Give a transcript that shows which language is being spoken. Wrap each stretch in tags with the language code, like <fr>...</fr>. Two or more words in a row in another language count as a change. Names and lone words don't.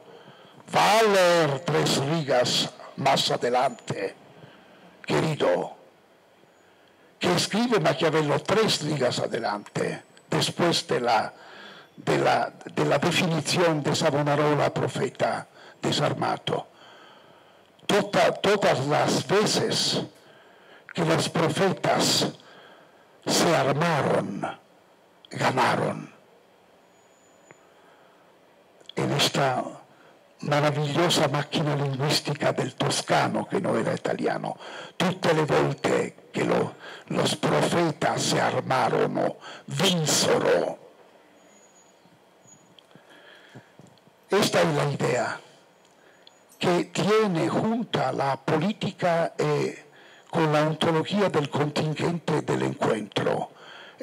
<es>Va a leer 3 rigas más adelante, querido, que escribe Maquiavelo 3 rigas adelante, después de la definición de Savonarola, profeta desarmato. Todas las veces que los profetas se armaron, ganaron. En esta maravillosa</es> <it>macchina</it> <es>lingüistica del toscano,</es> <it>che non era italiano, tutte le volte che</it> <es>los profetas</es> <it>se armarono, vinsero.</it> <es>Esta es la idea que tiene junta la política con la ontología del contingente del encuentro.</es>